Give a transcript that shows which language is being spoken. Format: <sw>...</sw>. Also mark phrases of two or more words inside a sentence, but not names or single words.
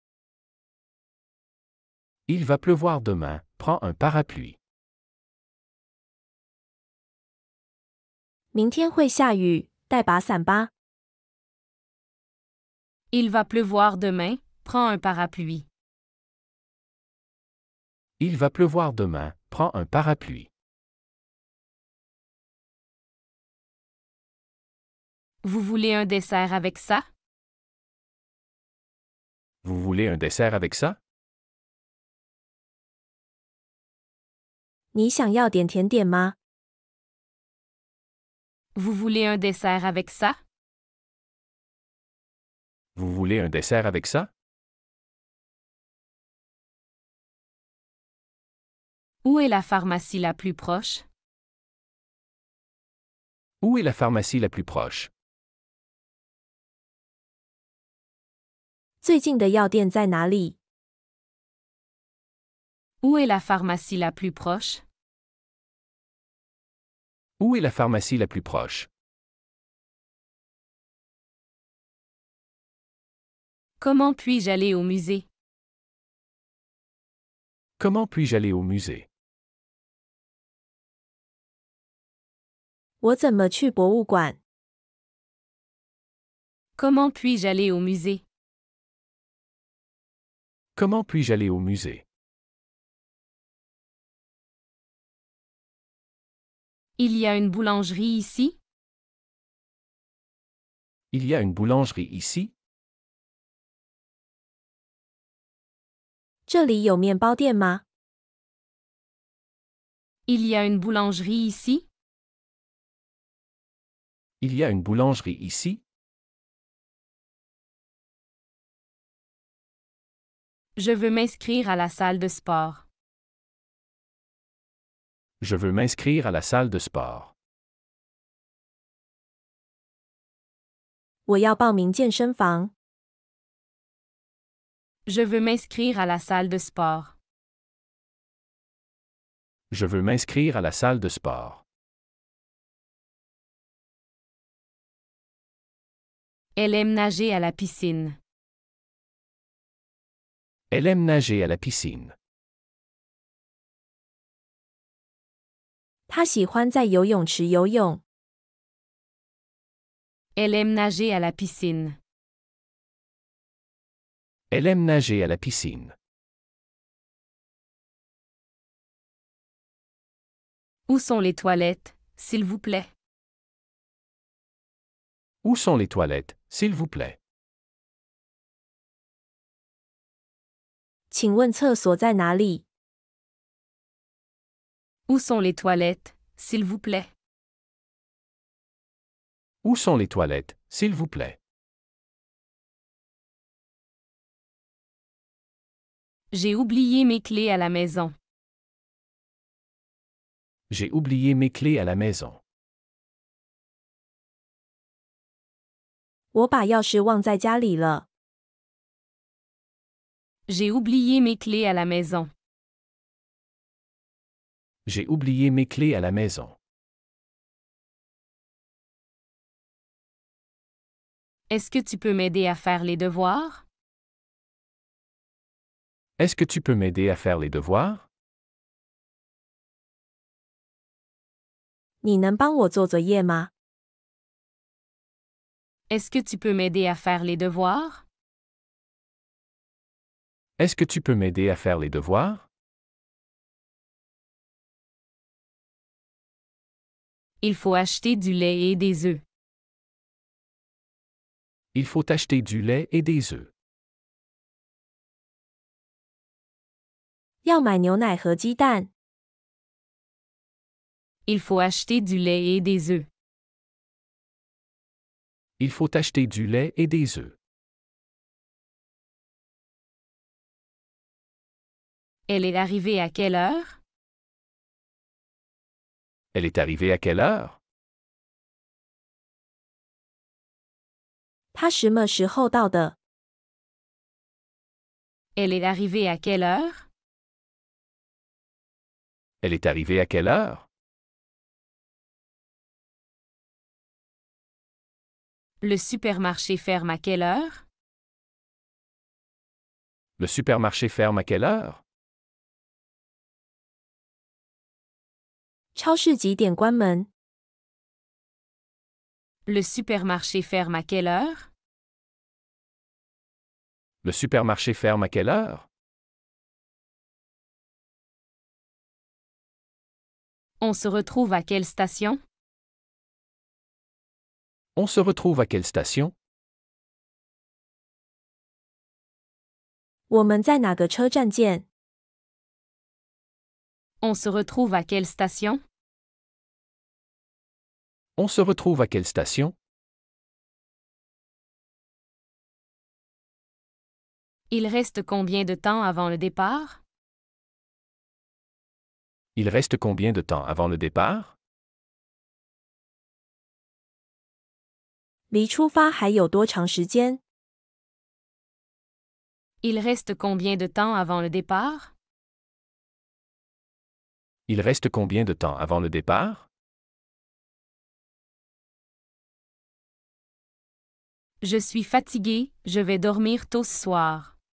<fr>Il va pleuvoir demain, prends un parapluie.</fr> <zh>明天会下雨，带把伞吧。</zh> <fr>Il va pleuvoir demain, prends un parapluie. Il va pleuvoir demain, prends un parapluie. Vous voulez un dessert avec ça? Vous voulez un dessert avec ça?</fr> <zh>你想要点甜点吗？</zh> <fr>Vous voulez un dessert avec ça? Vous voulez un dessert avec ça? Où est la pharmacie la plus proche? Où est la pharmacie la plus proche?</fr> <zh>最近的药店在哪里？</zh> <fr>Où est la pharmacie la plus proche? Où est la pharmacie la plus proche? Comment puis-je aller au musée? Comment puis-je aller au musée?</fr> <zh>我怎么去博物馆？</zh> <fr>Comment puis-je aller au musée? Comment puis-je aller au musée? Il y a une boulangerie ici? Il y a une boulangerie ici?</fr> <zh>这里有面包店吗？</zh> <fr>Il y a une boulangerie ici? Il y a une boulangerie ici? Je veux m'inscrire à la salle de sport. Je veux m'inscrire à la salle de sport.</fr> <zh>我要报名健身房。</zh> <fr>Je veux m'inscrire à la salle de sport. Je veux m'inscrire à la salle de sport. Elle aime nager à la piscine. Elle aime nager à la piscine.</fr> <zh>他喜欢在游泳池游泳。</zh> <fr>Elle aime nager à la piscine. Elle aime nager à la piscine. Où sont les toilettes, s'il vous plaît? Où sont les toilettes, s'il vous plaît?</fr> <zh>请问厕所在哪里？</zh> <fr>Où sont les toilettes, s'il vous plaît? Où sont les toilettes, s'il vous plaît? J'ai oublié mes clés à la maison. J'ai oublié mes clés à la maison.</fr> <zh>我把钥匙忘在家里了。</zh> <fr>J'ai oublié mes clés à la maison. J'ai oublié mes clés à la maison. Est-ce que tu peux m'aider à faire les devoirs? Est-ce que tu peux m'aider à faire les devoirs?</fr> <zh>你能帮我做作业吗？</zh> <fr>Est-ce que tu peux m'aider à faire les devoirs? Est-ce que tu peux m'aider à faire les devoirs? Il faut acheter du lait et des œufs. Il faut acheter du lait et des œufs.</fr> <zh>要买牛奶和鸡蛋。</zh> <fr>Il faut acheter du lait et des œufs. Il faut acheter du lait et des œufs. Elle est arrivée à quelle heure? Elle est arrivée à quelle heure?</fr> <zh>他什么时候到的？</zh> <fr>Elle est arrivée à quelle heure? Elle est arrivée à quelle heure? Le supermarché ferme à quelle heure? Le supermarché ferme à quelle heure?</fr> <zh>超市几点关门？</zh> <fr>Le supermarché ferme à quelle heure? Le supermarché ferme à quelle heure? On se retrouve à quelle station? On se retrouve à quelle station?</fr> <zh>我们在哪个车站见？</zh> <fr>On se retrouve à quelle station? On se retrouve à quelle station? Il reste combien de temps avant le départ? Il reste combien de temps avant le départ?</fr> <zh>离出发还有多长时间？</zh> <fr>Il reste combien de temps avant le départ? Il reste combien de temps avant le départ? Je suis fatigué, je vais dormir tôt ce soir.</fr>